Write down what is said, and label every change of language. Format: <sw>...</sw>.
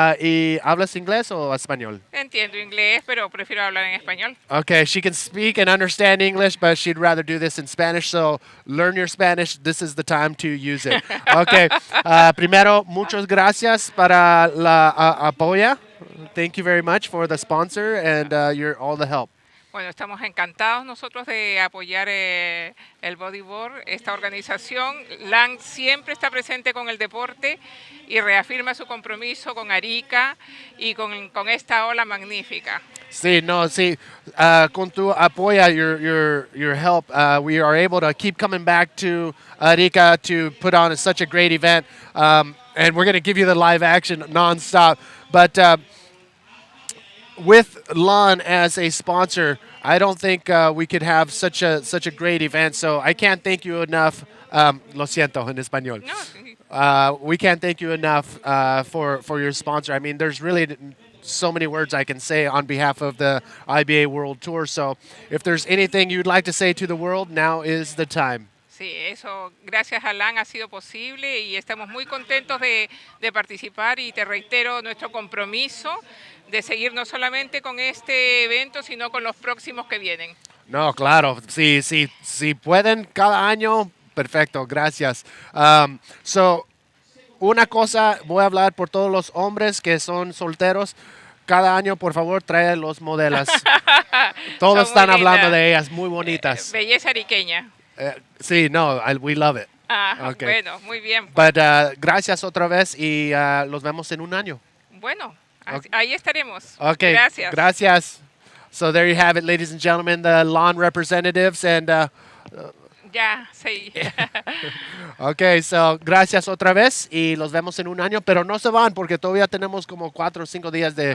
<es>¿Y hablas inglés o español? Entiendo inglés, pero prefiero hablar en español.</es> <en>Okay, she can speak and understand English, but she'd rather do this in Spanish. So learn your Spanish. This is the time to use it. Okay.</en> <es>Primero, muchas gracias para la apoya.</es> <en>Thank you very much for the sponsor and all the help.</en> <es>Bueno, estamos encantados nosotros de apoyar el bodyboard, esta organización. LAN siempre está presente con el deporte y reafirma su compromiso con Arica y con esta ola magnífica. Sí, no, sí. Con tu apoya,</es> <en>your help, we are able to keep coming back to Arica to put on such a great event. And we're going to give you the live action nonstop. But with LAN as a sponsor, I don't think we could have such a great event. So I can't thank you enough.</en> <es>Lo siento en español. No.</es> <en>We can't thank you enough for your sponsor. I mean, there's really so many words I can say on behalf of the IBA World Tour. So if there's anything you'd like to say to the world, now is the time.</en> <es>Sí, eso gracias a LAN ha sido posible y estamos muy contentos de participar y te reitero nuestro compromiso de seguir no solamente con este evento, sino con los próximos que vienen. No, claro, si pueden cada año, perfecto, gracias. So, una cosa, voy a hablar por todos los hombres que son solteros. Cada año, por favor, trae los modelos. Todos están hablando de ellas, muy bonitas. Belleza ariqueña. Sí, no,</es> <en>we love it.</en> <es>Okay. Bueno, muy bien. But, gracias otra vez y los vemos en un año. Bueno, ahí estaremos. Okay, gracias.</es> <en>So there you have it, ladies and gentlemen, the LAN representatives. And</en> <es>ya, sí. Okay, so gracias otra vez y los vemos en un año, pero no se van porque todavía tenemos como 4 o 5 días de...</es>